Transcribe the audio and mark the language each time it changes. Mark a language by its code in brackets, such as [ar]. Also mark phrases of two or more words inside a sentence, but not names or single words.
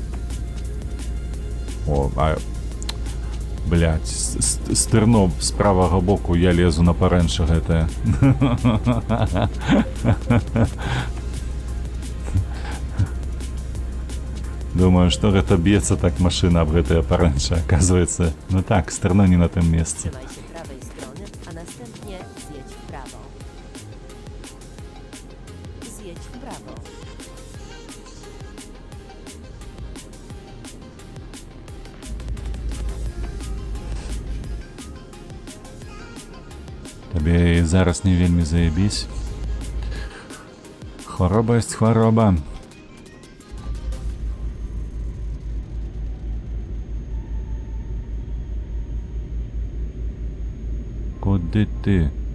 [be] О, блядь, стырно з правага боку я лезу на парэнча гэтае. Думаю, што гэта б'ецца так машына аб гэтае парэнча. Оказывается, ну так, стырно не на тым месцы. [pl] Trzymaj się prawej strony, a następnie zjedź w prawo. Zjedź w prawo. [be] Табе і зараз не вельмі заебісь. Хвароба ёсць хвароба. Куды ты?